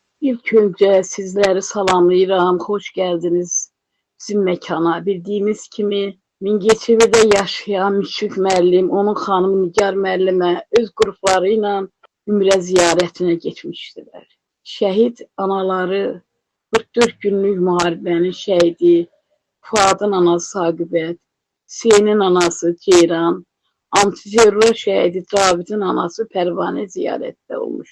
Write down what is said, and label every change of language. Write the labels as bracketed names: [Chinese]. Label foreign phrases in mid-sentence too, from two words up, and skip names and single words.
[Turkish] İlk önce sizleri salamlayıram, hoş geldiniz bizim mekana. [Azerbaijani] Bildiğimiz kimi Mingəçevirdə yaşayan Müşfiq müəllim, onun xanımı Nigar müəllimə öz qrupları ilə Ümrə ziyarətinə getmişdilər. Şəhid anaları 44 günlük müharibənin şəhidi Fuadın anası Saqibət, Hüseynin anası Ceyran, antiterror şəhidi Cavidin anası Pərvanə ziyarətdə olmuşdu.